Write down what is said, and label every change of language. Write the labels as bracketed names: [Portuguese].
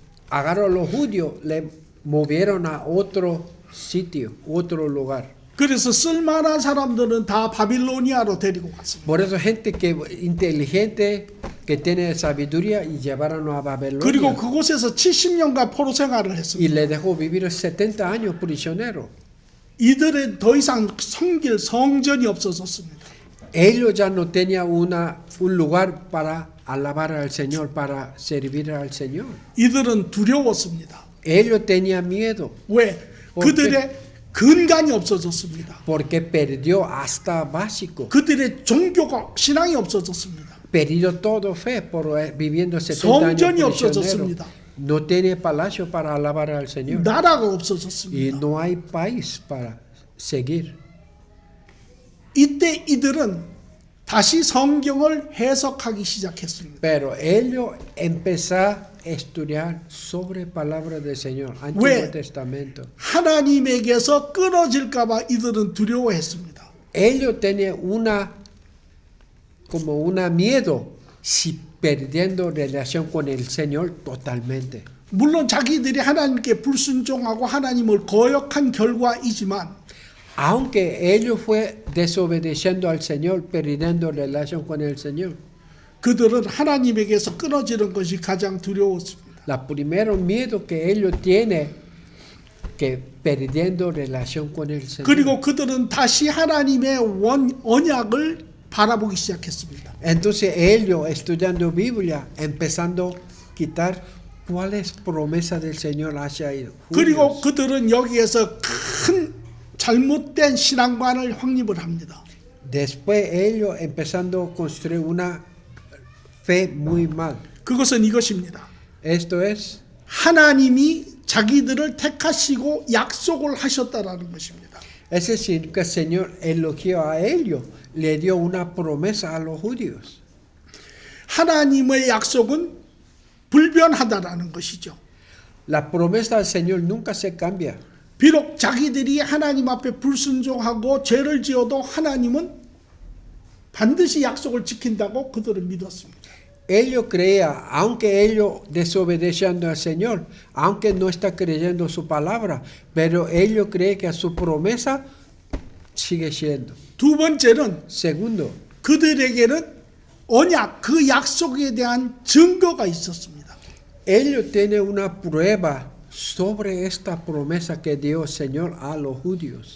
[Spanish] Agarró a los judíos, le movieron a otro sitio, otro lugar. [Korean] 그래서 쓸만한 사람들은 다 바빌로니아로 데리고 갔습니다. [Spanish] Por eso gente que inteligente, que tiene sabiduría, y llevaron a Babilonia. [Korean] 그리고 그곳에서 70년간 포로 생활을 [Spanish] Y [Korean] 했습니다. [Spanish] le dejó vivir 70 años prisionero. [Korean] 이들은 더 이상 섬길 성전이 없어졌습니다. [Spanish] Ellos ya no tenían un lugar para alabar al Señor, para servir al Señor. [Korean] 이들은 두려웠습니다. [Spanish] Ellos tenían miedo. [Korean] 왜? 그들의 근간이 없어졌습니다. [Spanish] Porque perdió hasta básico. [Korean] 그들의 종교가 신앙이 없어졌습니다. [Spanish] Perdió todo fe por viviendo 70 [Korean] 성전이 [Spanish] años prisionero. [Korean] 없어졌습니다. [Spanish] No tiene palacio para alabar al Señor. [Korean] 나라가 [Spanish] Y [Korean] 없어졌습니다. [Spanish] no hay país para seguir. [Korean] 이때 이들은 다시 성경을 해석하기 시작했습니다. [Spanish] Pero ellos empezaron a estudiar sobre palabra del Señor, Antiguo [Korean] 왜? [Spanish] Testamento. [Korean] 하나님에게서 끊어질까 봐 이들은 두려워했습니다. [Spanish] Ellos tenían como una miedo si perdiendo relación con el Señor totalmente. [Korean] 물론 자기들이 하나님께 불순종하고 하나님을 거역한 결과이지만 [Spanish] Aunque ellos fue desobedeciendo al Señor, perdiendo relación con el Señor. [Korean] 그들은 하나님에게서 끊어지는 것이 가장 두려웠습니다. [Spanish] La primero miedo que ellos tienen que perdiendo relación con el Señor. [Korean] 그리고 그들은 다시 하나님의 언약을 바라보기 시작했습니다. [Spanish] Entonces ellos estudiando Biblia, empezando a quitar cuáles promesas del Señor hacia ellos. [Korean] 그리고 그들은 여기에서 큰 잘못된 신앙관을 확립을 합니다. [Spanish] Después ellos empezando a construir una fe muy mal. [Korean] 그것은 이것입니다. [Spanish] Esto es, [Korean] 하나님이 자기들을 택하시고 약속을 하셨다라는 것입니다. [Spanish] es decir, que el Señor elogió a ellos, le dio una promesa a los judíos. [Korean] 하나님의 약속은 불변하다라는 것이죠. [Spanish] La promesa del Señor nunca se cambia. [Korean] 비록 자기들이 하나님 앞에 불순종하고 죄를 지어도 하나님은 반드시 약속을 지킨다고 그들은 믿었습니다. [Spanish] Ellos creían, aunque ellos desobedeciendo al Señor, aunque no está creyendo su palabra, pero ellos creen que su promesa sigue siendo. [Korean] 두 번째는 [Spanish] Segundo, [Korean] 그들에게는 언약, 그 약속에 대한 증거가 있었습니다. [Spanish] ellos tienen una prueba sobre esta promesa que dio el Señor a los judíos.